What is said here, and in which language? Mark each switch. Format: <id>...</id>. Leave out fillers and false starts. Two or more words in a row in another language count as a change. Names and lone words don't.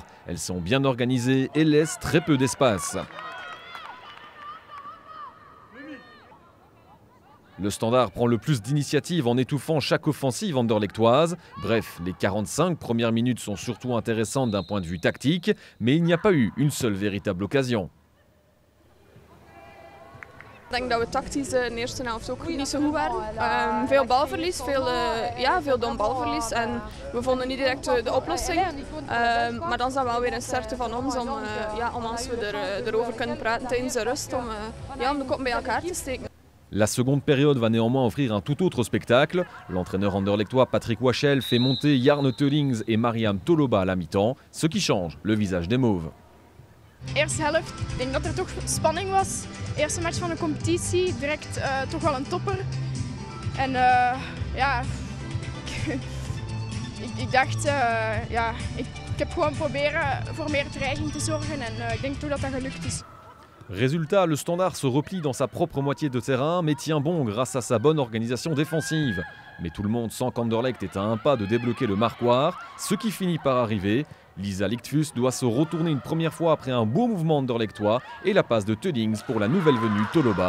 <fr>Elles sont bien organisées et laissent très peu d'espace. Le Standard prend le plus d'initiative en étouffant chaque offensive anderlechtoise. Bref, les 45 premières minutes sont surtout intéressantes d'un point de vue tactique, mais il n'y a pas eu une seule véritable occasion.</fr> <nl>Ik denk dat we tactisch de eerste helft ook niet zo goed waren. Veel balverlies, veel dom balverlies en we vonden niet direct de oplossing. Maar dan is dat wel weer een sterkte van ons om als we erover kunnen praten tijdens de rust om de koppen bij elkaar te steken.</nl> <fr>La seconde période va néanmoins offrir un tout autre spectacle. L'entraîneur anderlechtois Patrick Wachel fait monter Jarne Teulings et Mariam Toloba à la mi-temps, ce qui change le visage des Mauves.</fr> <nl>Eerste helft, ik denk dat er toch spanning was. Eerste match van de competitie, direct toch wel een topper. En ik dacht, ik heb gewoon proberen voor meer dreiging te zorgen en ik denk toch dat dat gelukt is.</nl> <fr>Résultat, le Standard se replie dans sa propre moitié de terrain, mais tient bon grâce à sa bonne organisation défensive. Mais tout le monde sent qu'Anderlecht est à un pas de débloquer le marquoir, ce qui finit par arriver. Lisa Lichtfuss doit se retourner une première fois après un beau mouvement anderlechtois et la passe de Teulings pour la nouvelle venue Toloba.</fr>